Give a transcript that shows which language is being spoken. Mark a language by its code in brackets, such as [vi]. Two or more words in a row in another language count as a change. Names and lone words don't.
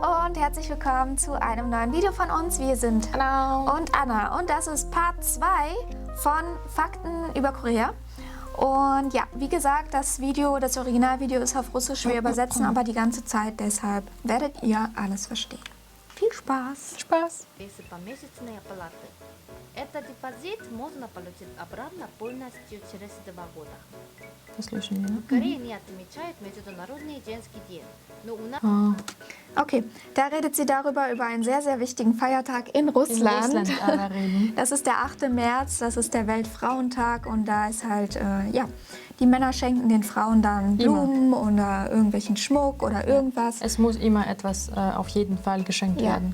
[de] und herzlich willkommen zu einem neuen Video von uns. Wir sind Hallo. und Anna und das ist Part 2 von Fakten über Korea. Und ja, wie gesagt, das Originalvideo ist auf Russisch. Wir übersetzen aber die ganze Zeit, deshalb werdet ihr alles verstehen. Viel Spaß! Spaß. [ru] Если помесячные оплаты. Этот депозит можно получить обратно полностью через 2 года. [de] Das löschen wir. [ru] В Корее не отмечают Международный женский день. Но у нас [de] Okay, da redet sie über einen sehr, sehr wichtigen Feiertag in Russland. In Russland aber reden. Das ist der 8. März, das ist der Weltfrauentag und da ist halt, die Männer schenken den Frauen dann Blumen oder irgendwelchen Schmuck oder irgendwas. Es muss immer etwas auf jeden Fall geschenkt werden.